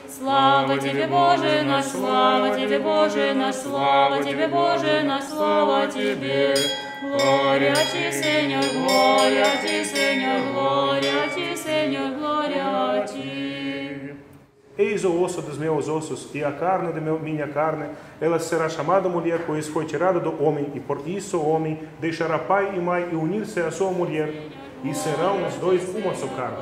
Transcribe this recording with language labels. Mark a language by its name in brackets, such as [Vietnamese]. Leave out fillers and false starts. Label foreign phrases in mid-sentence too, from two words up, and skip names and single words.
[Russian] Слава Тебе, Боже наш, слава Тебе, Боже наш, слава Тебе, Боже наш, слава Тебе. [Portuguese] Glória a Ti, Senhor, glória a Ti, Senhor, glória a Ti, Senhor, glória a Ti. Eis o osso dos meus ossos e a carne de minha carne, ela será chamada mulher, pois foi tirada do homem, e por isso o homem deixará pai e mãe e unir-se à sua mulher, e serão os dois uma só carne.